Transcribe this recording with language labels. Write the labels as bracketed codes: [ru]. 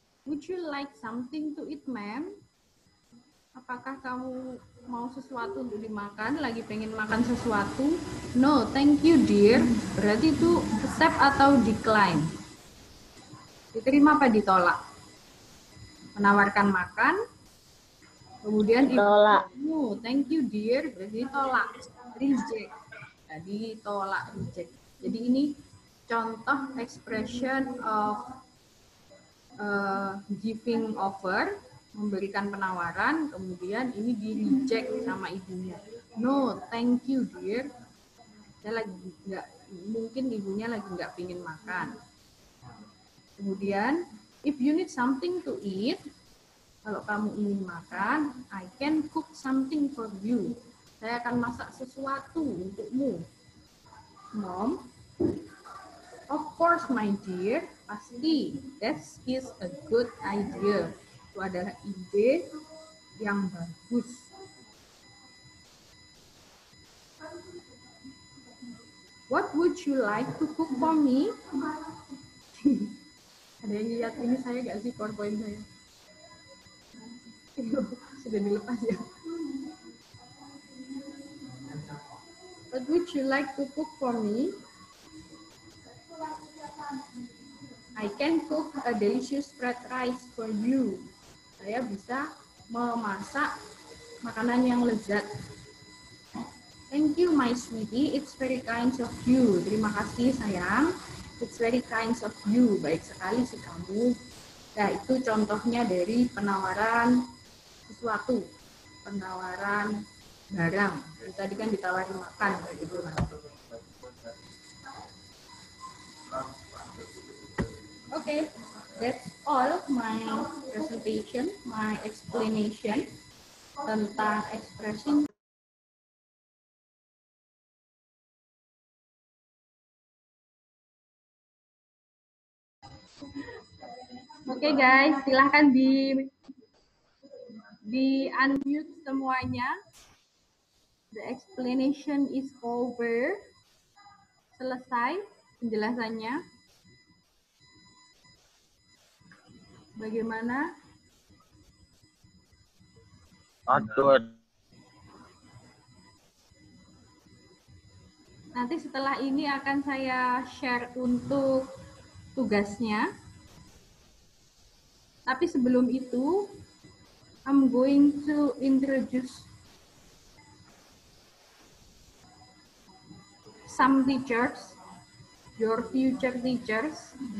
[en] Would you like something to eat, ma'am? [id] Apakah kamu mau sesuatu untuk dimakan? Lagi pengen makan sesuatu? [en] No, thank you, dear. [id] Berarti itu accept atau decline. Diterima apa ditolak? Menawarkan makan. Kemudian Tolak. [en] no, thank you, dear. [id] Berarti tolak. [en] Reject. [id] Jadi tolak, reject. Jadi ini contoh expression of giving offer, memberikan penawaran, kemudian ini di reject sama ibunya. [en] No, thank you, dear. [id] Saya lagi nggak, mungkin ibunya lagi nggak pingin makan. Kemudian, [en] if you need something to eat, [id] kalau kamu ingin makan, [en] I can cook something for you. [id] Saya akan masak sesuatu untukmu. [en] Mom, of course, my dear. [id] Pasti, [en] that is a good idea. [id] Itu adalah ide yang bagus. [en] What would you like to cook for me? [id] Ada yang lihat ini saya nggak sih PowerPoint saya? Sudah dilepas ya. [en] What would you like to cook for me? I can cook a delicious fried rice for you. [id] Saya bisa memasak makanan yang lezat. [en] Thank you, my sweetie. It's very kind of you. [id] Terima kasih, sayang. [en] It's very kind of you. [id] Baik sekali sih kamu. Nah, itu contohnya dari penawaran sesuatu. Penawaran barang. Tadi kan ditawarin makan. Gitu. [en] Okay, that's all my presentation, my explanation tentang expression. [id] Oke guys, silahkan di unmute semuanya. [en] The explanation is over. [id] Selesai penjelasannya. Bagaimana? Aduh. Nanti setelah ini akan saya share untuk tugasnya. Tapi sebelum itu, [en] I'm going to introduce some teachers, your future teachers.